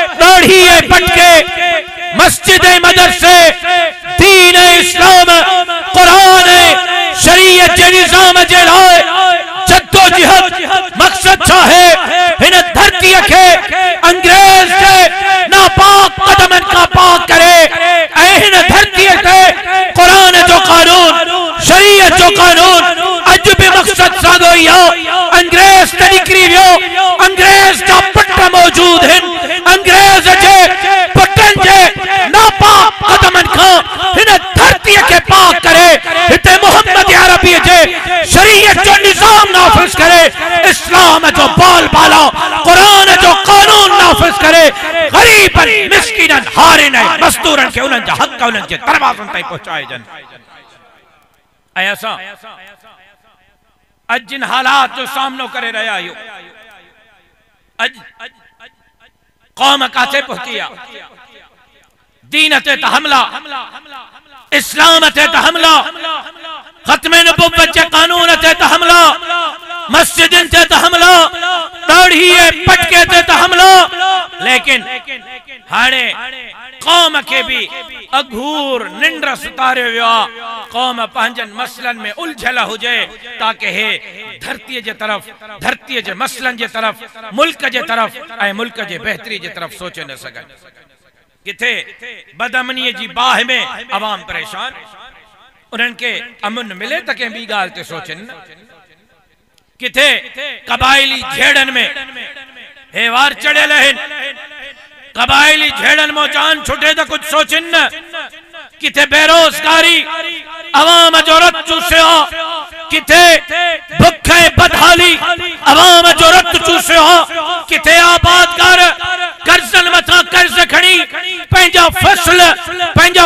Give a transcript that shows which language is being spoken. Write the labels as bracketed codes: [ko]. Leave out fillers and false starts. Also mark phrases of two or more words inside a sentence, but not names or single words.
[sd] दाढ़ी पटके मस्जिद मदरसे दीन इस्लाम कुरान शरीयत के निजाम जे लाए जद्दोजहद। मकसद छा है? इन धरती के अंग्रेज के नापाक कदमन का पाक करे, इन धरती के कुरान जो कानून शरीयत जो कानून अज भी मकसद सादो या अंग्रेज ते निकरी वियो। अंग्रेज का पट मौजूद है, अंग्रेज जे पटन जे नापाक कदमन का इन धरती के पाक करे, इते मोहम्मद अरबी जे शरीयत जो निजाम नाफिज करे, इस्लाम जो बाल बाला कुरान जो कानून नाफिज करे, गरीबन मिस्किनन हारिन मजदूरन के उनन जा हक उनन जे दरवाजन ताईं पहुंचाए जन। ऐसा अज जिन हालात जो सामनो करे रहा आहियो, अज कौम काथे पहुंची आ? दीन ते हमला, इस्लाम ते हमला, खत्मे नबुव्वत के कानून ते हमला, मस्जिदन ते हमला, दाढ़ी पटके ते हमला। लेकिन हाणे कौम के भी अघूर निंड सुतारे वियो। कौम पंहिंजन मसलन में उलझल हुजे ताकि हे धरती के तरफ, धरती के मसलन के तरफ, मुल्क के तरफ ऐं मुल्क के बेहतरी के तरफ सोचे न सके। किथे बदअमनी की बाह में अवाम परेशान, उन्हनि के अमन मिले त कंहिं ॿी ॻाल्हि ते सोचनि न। किथे कबाइली झेड़न में हे वार चढ़ियल आहिनि, कबाइली झेड़न में जान छुटे तो कुछ सोचन न। किथे बेरोजगारी अवाम जो रत चूसियो, किथे भुख बदहाली अवाम जो रत चूसियो, किथे आबादकार कर्जन मथा कर्ज खणी पंहिंजा